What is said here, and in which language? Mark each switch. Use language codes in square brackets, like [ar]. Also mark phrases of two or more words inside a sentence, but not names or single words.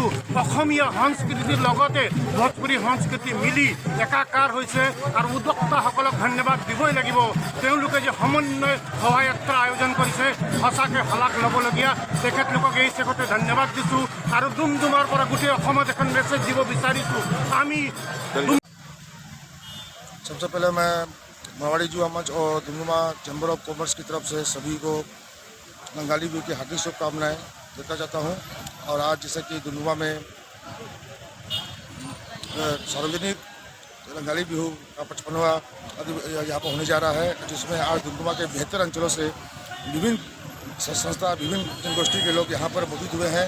[as] অসমীয়া সংস্কৃতিৰ লগতে ভোজপুৰী সংস্কৃতি মিলি একাকাৰ হৈছে আৰু উদ্যোক্তাসকলক ধন্যবাদ দিবই লাগিব। তেওঁলোকে যে সমন্বয় শোভাযাত্ৰা আয়োজন কৰিছে, সঁচাকৈ শলাগ ল'বলগীয়া। তেখেতলোকক এই চেগতে ধন্যবাদ দিছোঁ আৰু ডুমডুমাৰ পৰা গোটেই অসমত এখন মেছেজ দিব বিচাৰিছোঁ। আমি [hi] सबसे पहले मैं मारवाड़ी युवा मंच और डुमडुमा चैम्बर ऑफ कॉमर्स की तरफ से सभी को रंगाली बिहू की हार्दिक शुभकामनाएं देता चाहता हूं। और आज जैसे कि डुमडुमा में सार्वजनिक रंगाली बिहू का 55वां यहाँ पर होने जा रहा है, जिसमें आज डुमडुमा के बेहतर अंचलों से विभिन्न संस्था, विभिन्न जनगोष्ठी के लोग यहाँ पर मौजूद हुए हैं।